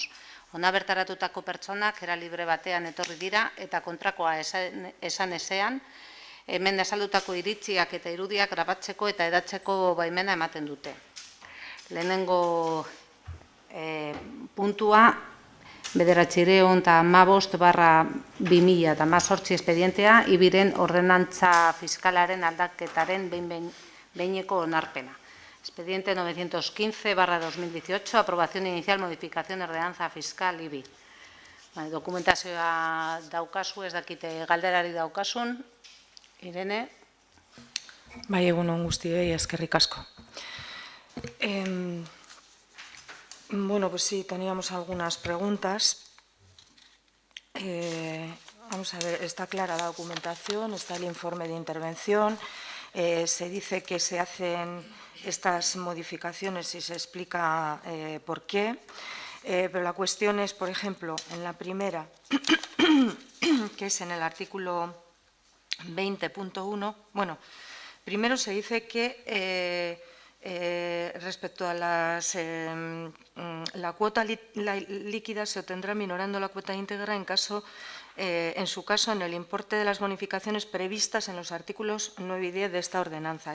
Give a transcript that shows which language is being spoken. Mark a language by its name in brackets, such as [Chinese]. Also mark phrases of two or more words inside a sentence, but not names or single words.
[Basque] Hona bertaratutako pertsonak era libre batean etorri dira eta kontrakoa esan ezean, hemen azaldutako iritziak eta irudiak grabatzeko eta edatzeko baimena ematen dute. Lehenengo puntua, 915/2018 espedientea, ibiren ordenantza fiskalaren aldaketaren behineko onarpena. [Spanish] Expediente 915/2018, aprobación inicial, modificación, ordenanza fiscal, IBI. [Basque] Dokumentazioa daukazu, ez dakite galderari daukasun. Irene. Bai, egun on guztiei, eskerrik asko. Bueno, [Spanish] pues sí, teníamos algunas preguntas. Vamos a ver, está clara la documentación, está el informe de intervención. Se dice que se hacen estas modificaciones y se explica por qué. Pero la cuestión es, por ejemplo, en la primera, que es en el artículo 20.1, bueno, primero se dice que respecto a la cuota líquida se obtendrá minorando la cuota íntegra en su caso en el importe de las bonificaciones previstas en los artículos 9 y 10 de esta ordenanza.